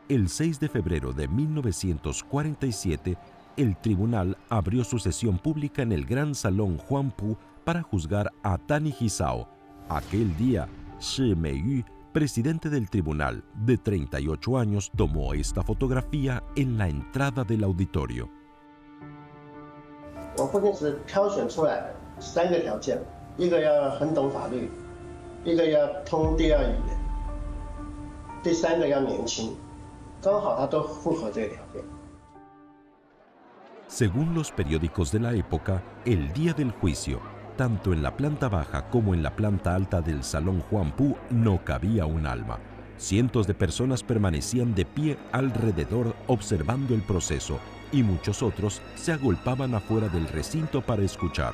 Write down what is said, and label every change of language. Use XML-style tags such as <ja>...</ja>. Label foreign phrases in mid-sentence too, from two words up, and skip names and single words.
<es>El 6 de febrero de 1947, el tribunal abrió su sesión pública en el Gran Salón Huangpu para juzgar a Tani Hisao. Aquel día, Shi Meiyu, presidente del tribunal, de 38 años, tomó esta fotografía en la entrada del auditorio.</es> <zh>我父亲是挑选出来的3个条件，一个要很懂法律，一个要通第二语言，第3个要年轻，刚好他都符合这个条件。</zh> <es>Según los periódicos de la época, el día del juicio, tanto en la planta baja como en la planta alta del Salón Huangpu, no cabía un alma. Cientos de personas permanecían de pie alrededor observando el proceso y muchos otros se agolpaban afuera del recinto para escuchar.</es>